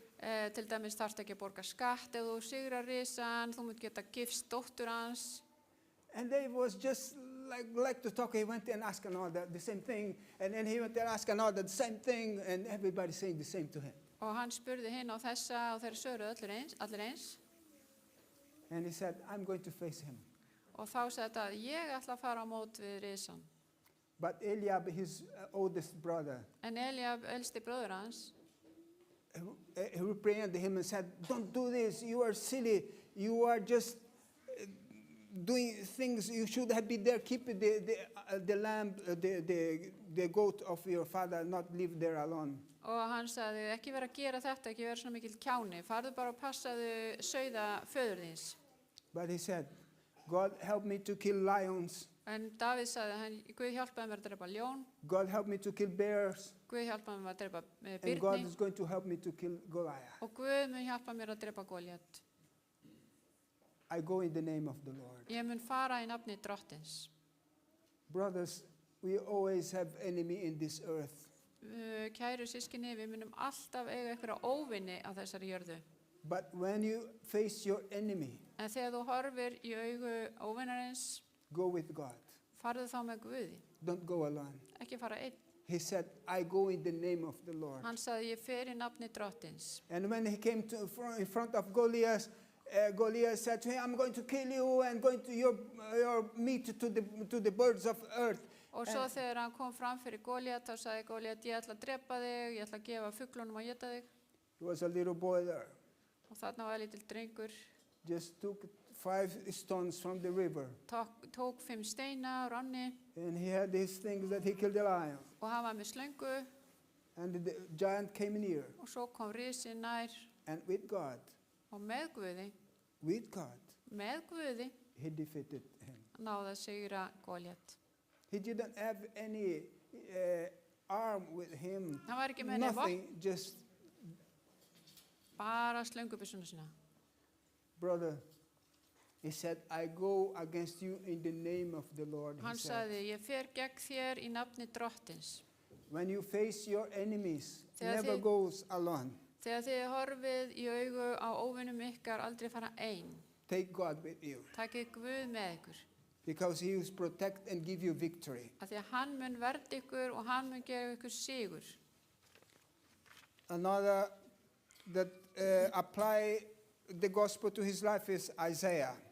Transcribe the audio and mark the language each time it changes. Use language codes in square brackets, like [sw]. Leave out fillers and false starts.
[is] Til dæmis þarfst ekki að borga skatt ef þú sigrar risan, þú munt geta gifst dóttur hans. [en] And they was just like to talk. He went and asked another the same thing, and then he went and asked another the same thing, and everybody saying the same to him. [is] Og hann spurði hinn á þessa og þeir svöruðu allir eins. [en] And he said, I'm going to face him. [is] Og þá sagði þetta, ég ætla að fara á mót við risan. [en] But Eliab, his oldest brother, [is] En Eliab, elsti bróður hans, [en] he reprehended him and said, don't do this, you are silly, you are just doing things, you should have been there, keep the lamb, the goat of your father, not leave there alone. [is] og hann sagði, ekki vera að gera þetta, ekki vera svona mikill kjáni, farðu bara og passaðu sauða föður þíns. [en] But he said, God help me to kill lions, [is] En Davíð sagði, Guð hjálpaði mér að drepa ljón, [en] God help me to kill bears, [is] Guð hjálpaði mér að drepa [en] and God [is] birni [en] is going to help me to kill Goliath. [is] og Guð mun hjálpa mér að drepa Góliat. [en] I go in the name of the Lord. [is] Ég mun fara í nafni drottins. [en] Brothers, we always have enemy in this earth. [is] Kæru sískinni, við munum alltaf eiga einhverja óvinni á þessari jörðu. [en] But when you face your enemy, [is] En þegar þú horfir í augu óvinnarins, [en] go with God. [is] farðu þá með Guði, [en] Don't go alone. [is] ekki fara einn. [en] He said, I go in the name of the Lord. [is] Hann sagði, ég fer í nafni drottins. [en] And when he came in front of Goliath, Goliath said to him, I'm going to kill you and going to your meat to the birds of earth. [is] Og svo þegar hann kom fram fyrir Góliat, þá sagði Góliat, ég ætla að drepa þig, ég ætla að gefa fuglunum að éta þig. [en] There was a little boy there. [is] Og þarna var lítill drengur, [en] Just took 5 stones from the river. [is] tók 5 steina á ránni [en] And he had these things that he killed the lion. [is] og hann var með slöngu [en] And the giant came near. [is] og svo kom risinn nær [en] And with God, [is] og með Guði, með Guði, [en] he defeated him. [is] náði að sigra Góliat. [en] He didn't have any arm with him. [is] Hann var ekki með neitt vopn, [en] Nothing, just, [is] bara slöngubyssuna sína. [en] brother, he said, I go against you in the name of the Lord. [is] Hann [en] He said, [is] sagði, ég fer gegn þér í nafni drottins. [en] when you face your enemies, [is] Þegar [en] never [is] þið- [en] goes alone. [is] Þegar þið horfið í augu á óvinnum ykkar, aldrei fara einn. [en] Take God with you, [is] Takið Guð með ykkur. [en] because he will protect and give you victory. [is] Af því að hann mun verða ykkur og hann mun gefa ykkur sigur. [en] Another that apply the gospel to his life is Isaiah.